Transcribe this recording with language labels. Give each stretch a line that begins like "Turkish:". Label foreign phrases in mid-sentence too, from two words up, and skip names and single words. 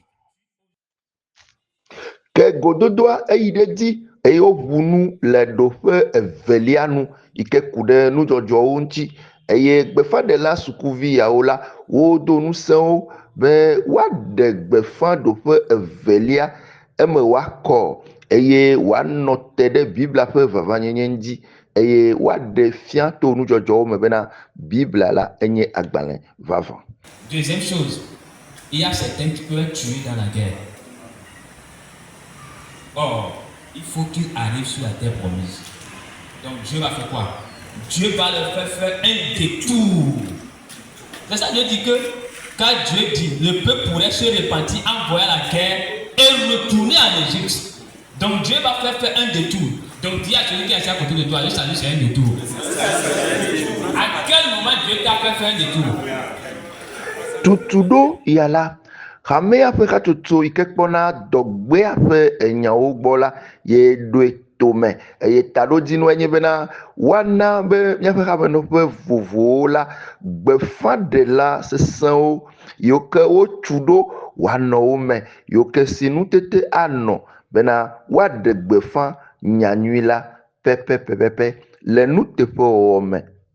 Ewe: Ke gododoa eyi ɖe dzi eye woʋu nu le ɖoƒe evelia nu yi ke ku ɖe nudzɔdzɔwo ŋuti eye gbefaɖela sukuvi yawo la wodo ŋusẽwo be woaɖe gbefa ɖoƒe evelia eme woakɔ eye woanɔ te ɖe Biblia ƒe vavanyenye ŋuti eye woaɖe fia to nudzɔdzɔwo me bena Biblia la enye agbalẽ vavã.
French: Deuxième chose, il y a certains qui peuvent être tués dans la guerre. Or, il faut qu'ils arrivent sur la terre promise. Donc Dieu va faire quoi? Dieu va leur faire un détour. C'est ça, Dieu dit que quand Dieu dit, le peuple pourrait se repentir, envoyer la guerre et retourner en Égypte. Donc Dieu va faire un détour. Donc dis à celui qui est assis à côté de toi, le salut c'est un détour. À quel moment Dieu t'a fait faire un détour?
Ewe: Tutuɖo ya la hamea ƒe hatsotso yi ke kpɔna dɔgbea ƒe enyawo gbɔ la ye ɖoe tome eye taɖodzinue nye bena woana be míaƒe hamenɔƒe vovovowo la gbefaɖela sesẽwo yiwo ke wotu ɖo woanɔ wo me yiwo ke si nutete anɔ bena woaɖe gbefa nyanyui la pɛpɛpɛpɛpɛ le nuteƒewɔwɔ me.